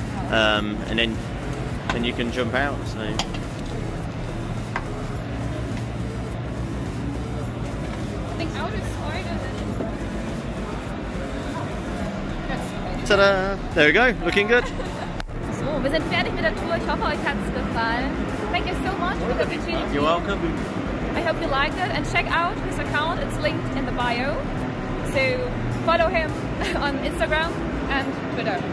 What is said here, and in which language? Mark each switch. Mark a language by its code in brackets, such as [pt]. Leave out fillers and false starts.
[en] And then you can jump out. So. I think out is harder than Ta-da! There we go, looking good. [de] So, wir sind fertig mit der Tour. Ich hoffe, euch hat es gefallen. [en] Thank you so much for the opportunity. You're welcome. I hope you liked it and check out his account. It's linked in the bio. So follow him on Instagram and Twitter.